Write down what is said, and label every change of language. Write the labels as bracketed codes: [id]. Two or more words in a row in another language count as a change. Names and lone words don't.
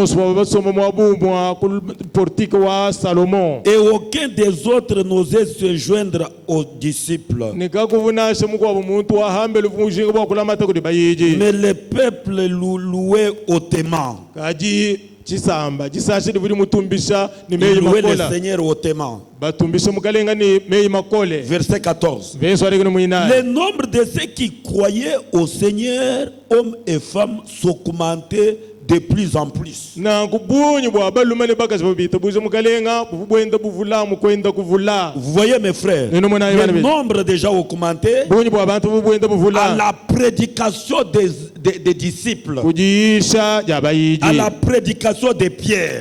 [fr] Et aucun des autres n'osait se joindre aux disciples. Mais le peuple louait hautement. [lua] chisamba chisashe buri mutumbisha ni meyi [fr] louer le [lua] makola [fr] Seigneur hautement. [lua] batumbisha mukalenga ni meyi makole. [fr] Verset 14. Le nombre de ceux qui croyaient au Seigneur, hommes et femmes, s'augmentait de plus en plus. Vous voyez mes frères, le nombre déjà augmenté à la prédication des disciples, à la prédication des pierres.